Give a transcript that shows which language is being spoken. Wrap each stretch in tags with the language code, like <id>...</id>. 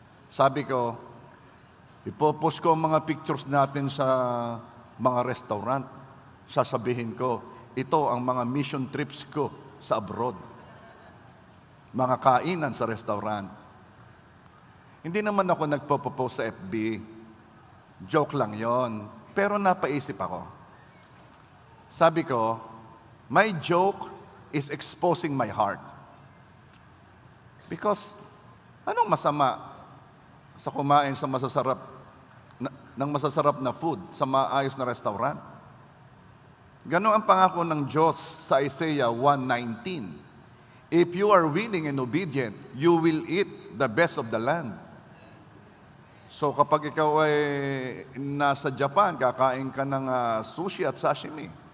<tl>Sabi ko, ipopost ko ang mga pictures natin sa mga restaurant. Sasabihin ko, ito ang mga mission trips ko sa abroad. Mga kainan sa restaurant. Hindi naman ako nagpo-post sa FB. Joke lang yon. Pero napaisip ako. Sabi ko,</tl> <en>my joke is exposing my heart.</en> <tl>Because, anong masama sa kumain sa ng masasarap na food sa maayos na restaurant? Ganon ang pangako ng Diyos sa Isaiah 1:19.</tl> <en>If you are willing and obedient, you will eat the best of the land.</en> <tl>So kapag ikaw ay nasa Japan, kakain ka ng sushi at sashimi.</tl>